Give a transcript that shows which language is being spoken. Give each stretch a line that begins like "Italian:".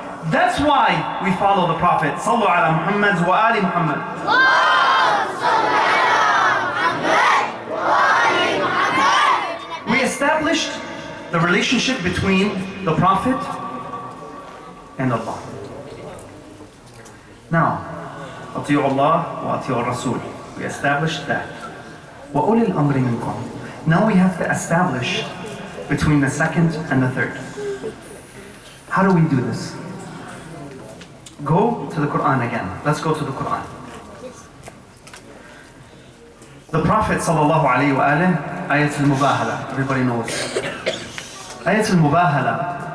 English: That's why we follow the Prophet.
Arabic: Sallu ala Muhammad wa ali Muhammad.
English: We established the relationship between the Prophet and Allah.
Arabic: Now, أطيعوا الله وأطيعوا الرسول.
English: We established that.
Arabic: وَأُولِي الْأَمْرِ مِنْكُمْ.
English: Now we have to establish between the second and the third. How do we do this? Go to the Quran again. Let's go to the Quran. The Prophet sallallahu alayhi wa alayhi, Ayat al-Mubahala. Everybody knows. Ayat al-Mubahala